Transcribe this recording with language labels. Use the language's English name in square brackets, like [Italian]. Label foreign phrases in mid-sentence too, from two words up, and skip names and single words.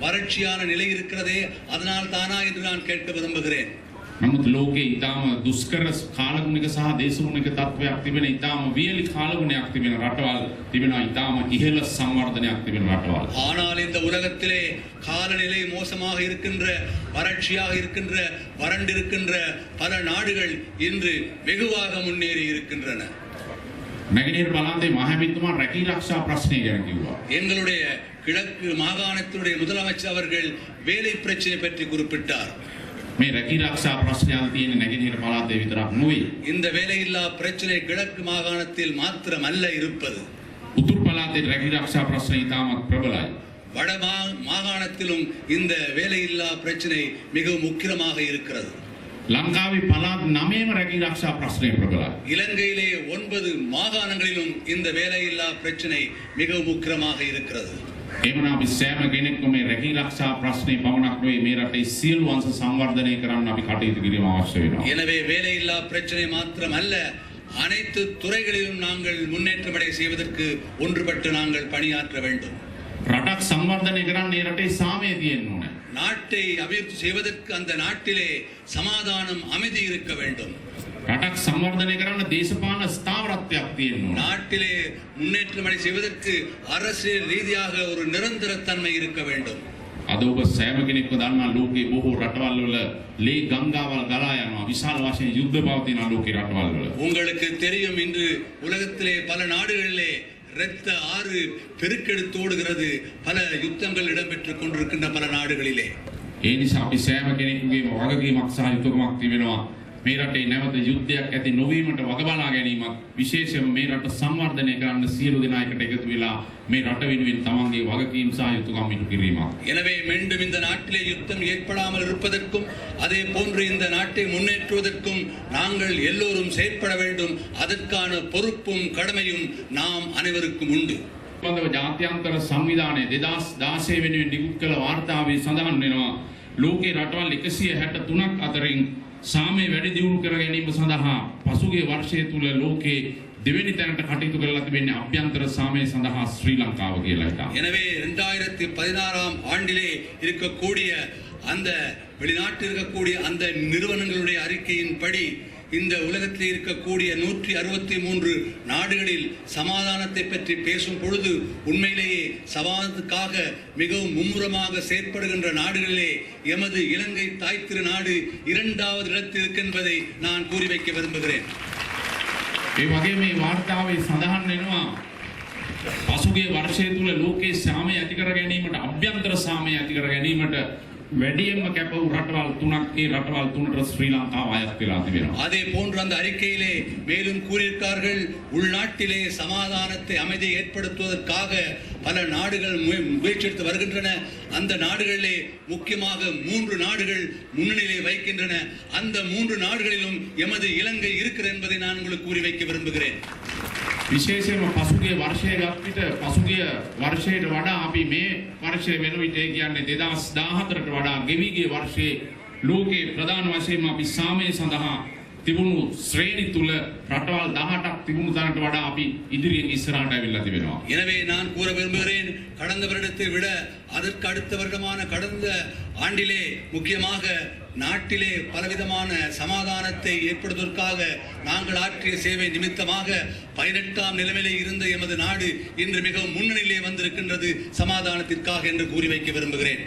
[Tamil] வறட்சியான நிலை இருக்கிறதே அதனால் தானா என்று நான் கேட்க விரும்புகிறேன். [Sinhala] නමුත් ලෝකේ ඊටාම දුෂ්කර කාලගුණික සහ දේශගුණික තත්ත්වයක් තිබෙන ඊටාම වියලි කාලගුණයක් තිබෙන රටවල් තිබෙනවා ඊටාම ඉහළ සංවර්ධනයක් තිබෙන රටවල්. [Tamil] ஆனால் இந்த உலகத்திலே காலநிலை மோசமாக இருக்கின்ற வறட்சியாக இருக்கின்ற வறண்டிருக்கின்ற பல நாடுகள் இன்று வெகுவாக முன்னேறி இருக்கின்றன. [Sinhala] නැගෙනහිර පළාතේ මහමැතිතුමා රැකී ආරක්ෂා ප්‍රශ්නය ගැන කිව්වා. [Tamil] எங்களுடைய கிழக்கு மாகாணத்தினுடைய முதலமைச்சர் அவர்கள் வேலை பிரச்சனை பற்றி குறிப்பிட்டார். [Sinhala] මේ රැකී ආරක්ෂා ප්‍රශ්නයල් තියෙන නැගෙනහිර පළාතේ විතරක් නෙවෙයි. [Tamil] இந்த வேலையில்லா பிரச்சனை கிழக்கு மாகாணத்தில் மாத்திரமல்ல இருப்பது. [Sinhala] උතුරු පළාතේ රැකී ආරක්ෂා ප්‍රශ්න ඉතාමත් ප්‍රබලයි. [Tamil] வட மாகாணத்திலும் இந்த வேலையில்லா பிரச்சனை மிகவும் முக்கியமாக இருக்கிறது. [Sinhala] ලංකාවේ පළාත් 9ම රැකී ආරක්ෂා ප්‍රශ්නය ප්‍රබලයි. [Tamil] இலங்கையிலே 9 மாகாணங்களிலும் இந்த வேலையில்லா பிரச்சனை மிகவும் முக்கியமாக இருக்கிறது. [Sinhala] එමනම් අපි සෑම කෙනෙක්ම මේ රැකී ආරක්ෂා ප්‍රශ්නේ පමණක් නෙවෙයි මේ රටේ සියලු අංශ සංවර්ධනය කරන්න අපි කටයුතු කිරීම අවශ්‍ය වෙනවා. [Tamil] எனவே வேலையில்லா பிரச்சனை மாத்திரமல்ல அனைத்து துறைகளிலும் நாங்கள் முன்னேற்றமடை செய்வதற்கு ஒன்றுபட்டு நாங்கள் பணியாற்ற வேண்டும். [Sinhala] රටක් සංවර්ධනය කරන්න මේ රටේ සාමය තියෙන්න ඕනේ. [Tamil] நாட்டை அபிவிருத்தி செய்வதற்கு அந்த நாட்டிலே சமாதானம் அமைதி இருக்க வேண்டும். [Sinhala] රටක් සංවර්ධනය කරන්න දේශපාලන ස්ථාවරත්වයක් තියෙන්න ඕනේ. [Tamil] நாட்டிலே முன்னேற்றமடை செய்வதற்கு அரசியல் ரீதியாக ஒரு நிரந்தரத்தன்மை இருக்க வேண்டும். [Sinhala] අද ඔබ සෑම කෙනෙක්ම දන්නා ලෝකයේ බොහෝ රටවල් වල ලේ ගංගාවල් ගලා යනවා. විශාල වශයෙන් යුද්ධ පවතින ලෝකේ රටවල් වල. [Tamil] உங்களுக்கு தெரியும் இன்று உலகத்திலே பல நாடுகளிலே இரத்த ஆறு பெருக்கெடுத்து ஓடுகிறது. பல யுத்தங்கள் இடம்பெற்றுக் கொண்டிருக்கின்ற பல நாடுகளிலே. [Sinhala] ඒ නිසා අපි සෑම කෙනෙකුගේම වගකීමක් සහ යුතුයකමක් තිබෙනවා. මේ රටේ නැවත යුද්ධයක් ඇති නොවීමට වග බලා ගැනීමක් විශේෂයෙන්ම මේ රට සංවර්ධනය කරන්න සියලු දෙනා එකට එකතු වෙලා මේ රට වෙනුවෙන් තමන්ගේ වගකීම් සහ යුතුයකම් ඉටු කිරීමක්. [Tamil] எனவே மீண்டும் இந்த நாட்டிலே யுத்தம் ஏற்படாமல் இருப்பதற்கும் அதே போன்று இந்த நாட்டை முன்னேற்றுவதற்கும் நாங்கள் எல்லோரும் செயற்பட வேண்டும். அதற்கான பொறுப்பும் கடமையும் நாம் அனைவருக்கும் உண்டு. [Sinhala] බඳව ජාත්‍යන්තර සංවිධානයේ 2016 වෙනුවෙන් නිකුත් කළ වාර්තාවේ සඳහන් වෙනවා ලෝකේ රටවල් 163ක් අතරින් සාමය වැඩි දියුණු කර ගැනීම සඳහා පසුගිය වර්ෂය තුල ලෝකේ දෙවෙනි තැනට කටයුතු කරලා තිබෙන්නේ අභ්‍යන්තර සාමය සඳහා ශ්‍රී ලංකාව කියලා එකක්. [Tamil] எனவே 2016ஆம் ஆண்டிலே இருக்கக்கூடிய அந்த வெளிநாட்டில் இருக்கக்கூடிய அந்த நிறுவனங்களுடைய அறிக்கையின்படி இந்த உலகத்தில் இருக்கக்கூடிய 163 நாடுகளில் சமாதானத்தை பற்றி பேசும் பொழுது உண்மையிலேயே சமாதானத்துக்காக மிகவும் மும்முரமாக செயற்படுகின்ற நாடுகளிலே எமது இலங்கை தாய் திரு நாடு 2வது இடத்தில் இருக்கின்றதை நான் கூறி வைக்க விரும்புகிறேன். [Sinhala] ඒ වගේ මේ වාර්තාවේ සඳහන් වෙනවා පසුගිය වර්ෂය තුල ලෝකයේ සාමය ඇති කර ගැනීමට අභ්‍යන්තර සාමය ඇති කර ගැනීමට වැඩියෙන්ම කැප වූ රටවල් 3ක් ඒ රටවල් 3ට ශ්‍රී ලංකාව අයත් වෙලා තිබෙනවා. [Tamil] அதே போன்று அந்த அறிக்கையிலே மேலும் கூறியிருக்கிறார்கள் உள்நாட்டிலே சமாதானத்தை அமைதியை ஏற்படுத்துவதற்காக பல நாடுகள் முயற்சி எடுத்து வருகின்றன. அந்த நாடுகளிலே முக்கியமாக 3 நாடுகள் முன்னணியிலே வைக்கின்றன. அந்த 3 நாடுகளிலும் எமது இலங்கை இருக்கிறது என்பதை நான் உங்களுக்கு கூறி வைக்க விரும்புகிறேன். [Sinhala] විශේෂයෙන්ම පසුගිය වර්ෂයේ ගත් විට පසුගිය වර්ෂයට වඩා අපි මේ වර්ෂයේ වෙන විට කියන්නේ 2014ට වඩා ගෙවි ගිය වර්ෂයේ ලෝකයේ ප්‍රධාන වශයෙන්ම අපි සාමය සඳහා තිබුණු ශ්‍රේණි තුල රටවල් 18ක් තිබුණු තරමට වඩා අපි ඉදිරියෙන් ඉස්සරහට ඇවිල්ලා තිබෙනවා. [Tamil] எனவே நான் கூற விரும்புகிறேன் கடந்த வருடத்தை விட அதற்கு அடுத்த வருடமான கடந்த ஆண்டிலே முக்கியமாக நாட்டிலே பலவிதமான சமாதானத்தை ஏற்படுத்துவதற்காக நாங்கள் ஆற்றிய சேவை நிமித்தமாக 18ஆம் நிலைமையிலே இருந்த எமது நாடு இன்று மிகவும் முன்னணியிலே வந்திருக்கின்றது சமாதானத்திற்காக என்று கூறி வைக்க விரும்புகிறேன்.